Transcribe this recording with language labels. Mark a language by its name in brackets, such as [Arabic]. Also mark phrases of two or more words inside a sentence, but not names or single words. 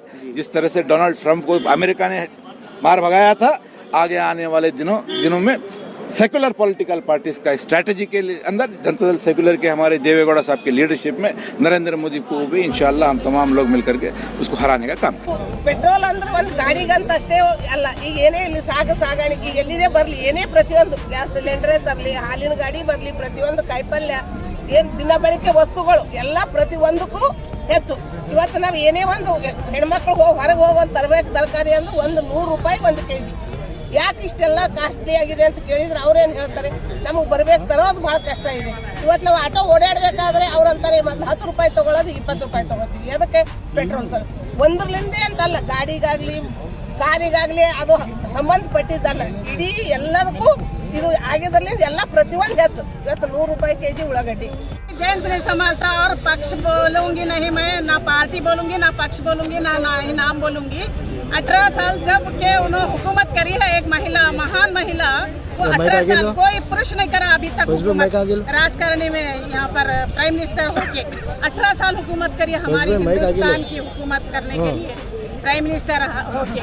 [Hindi] जिस तरह से डोनाल्ड ट्रंप को अमेरिका ने मार भगाया था, आगे आने वाले दिनों में [English] secular political parties [Hindi] का स्ट्रैटेजी के अंदर जनता दल सेकुलर के हमारे देवेगौड़ा साहब की लीडरशिप में नरेंद्र मोदी को भी इंशाल्लाह हम तमाम लोग मिलकर के उसको हराने का काम करेंगे। [Kannada] ಪೆಟ್ರೋಲ್ ಅಂದ್ರೆ ಒಂದು ಗಾಡಿಗಂತಷ್ಟೇ ಅಲ್ಲ, ಈಗ ಏನೇ ಇಲ್ಲಿ ಸಾಗಾಣಿಕೆ ಈಗ ಎಲ್ಲಿದೆ ಬರಲಿ, ಏನೇ ಪ್ರತಿಯೊಂದು [English] gas cylinder [Kannada] ತರಲಿ, ಹಾಲಿನ ಗಾಡಿ ಬರಲಿ, ಪ್ರತಿಯೊಂದು ಕಾಯಿಪಲ್ಯ ಏನು ದಿನ ಬಳಕೆ ವಸ್ತುಗಳು ಎಲ್ಲ ಪ್ರತಿಯೊಂದಕ್ಕೂ ಹೆಚ್ಚು ಇವತ್ತು ನಾವು ಏನೇ ಒಂದು ಹೆಣ್ಮಕ್ಳು ಹೊರಗೆ ಹೋಗಿ ತರಬೇಕು ತರಕಾರಿ ಅಂದ್ರೆ ಒಂದು 100 ರೂಪಾಯಿ 1 kg. ಯಾಕೆ ಇಷ್ಟೆಲ್ಲ ಕಾಸ್ಟ್ಲಿ ಆಗಿದೆ ಅಂತ ಕೇಳಿದ್ರೆ ಅವ್ರೇನು ಹೇಳ್ತಾರೆ, ನಮಗೆ ಬರ್ಬೇಕು ತರೋದು ಭಾಳ ಕಷ್ಟ ಇದೆ. ಇವತ್ತು ನಾವು ಆಟೋ ಓಡಾಡಬೇಕಾದ್ರೆ ಅವ್ರಂತಾರೆ ಮೊದಲು 10 ರೂಪಾಯಿ ತೊಗೊಳ್ಳೋದು 20 ರೂಪಾಯಿ ತೊಗೋತೀವಿ. ಅದಕ್ಕೆ ಪೆಟ್ರೋಲ್ ಸರ್ ಒಂದ್ರಲಿಂದೇ ಅಂತಲ್ಲ, ಗಾಡಿಗಾಗಲಿ ಕಾರಿಗಾಗಲಿ ಅದು ಸಂಬಂಧಪಟ್ಟಿದ್ದಲ್ಲ, ಇಡೀ ಎಲ್ಲದಕ್ಕೂ ಇದು ಆಗಿದ್ರಲಿಂದ ಎಲ್ಲ ಪ್ರತಿಯೊಂದು ಹೆಚ್ಚು. ಇವತ್ತು 100 ರೂಪಾಯಿ kg ಉಳ್ಳಾಗಡ್ಡಿ. [Hindi] जेंट्स नहीं संभालता और पक्ष बोलूंगी नहीं, मैं ना पार्टी बोलूंगी ना पक्ष बोलूंगी ना नाम बोलूंगी। 18 साल जब के उन्होंने हुकूमत करी है, एक महिला, महान महिला, वो 18 साल कोई पुरुष नहीं करा अभी तक हुकूमत राजकारणी में, यहाँ पर [English] prime minister [Hindi] होके 18 साल हुकूमत करी हमारी हिंदुस्तान की हुकूमत करने के लिए [English] prime minister [Hindi] होके।